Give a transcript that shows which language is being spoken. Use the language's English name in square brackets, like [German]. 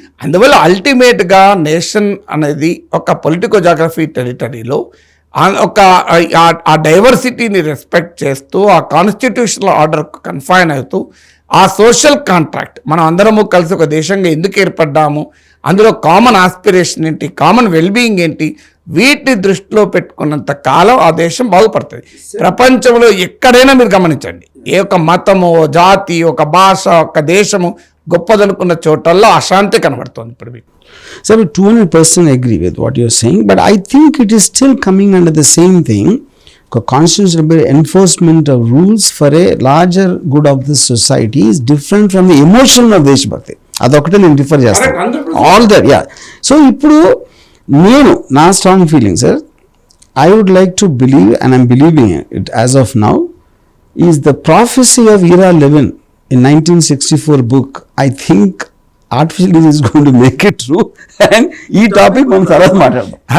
[Telugu] అందువల్ల అల్టిమేట్గా నేషన్ అనేది ఒక పొలిటికల్ జాగ్రఫీ టెరిటరీలో ఒక ఆ డైవర్సిటీని రెస్పెక్ట్ చేస్తూ, ఆ కాన్స్టిట్యూషనల్ ఆర్డర్కు కన్ఫైన్ అవుతూ, ఆ సోషల్ కాంట్రాక్ట్ మనం అందరము కలిసి ఒక దేశంగా ఎందుకు ఏర్పడ్డాము, అందులో కామన్ ఆస్పిరేషన్ ఏంటి, కామన్ వెల్బీయింగ్ ఏంటి, వీటిని దృష్టిలో పెట్టుకున్నంత కాలం ఆ దేశం బాగుపడుతుంది. ప్రపంచంలో ఎక్కడైనా మీరు గమనించండి, ఏ ఒక మతము, జాతి, ఒక భాష, ఒక దేశము గొప్పదనుకున్న చోటల్లో అశాంతి కనబడుతుంది. ఇప్పుడు మీకు [English] Sir, 200% agree with what you're saying, but I think it is still coming under the same thing. Constitutional enforcement of rules for a larger good of the society is different from the emotion of Deshbhakti. [Telugu] అదొకటే నేను differ చేస్తాను. [English] All that yeah. So [Telugu] ఇప్పుడు నేను నా [English] Strong feeling sir, I would like to believe and I'm believing it as of now is the prophecy of Ira 11 in 1964 book. I think artificial intelligence is going to make it true, and [Telugu] ఈ topic మనం తర్వాత మాట్లాడదాం.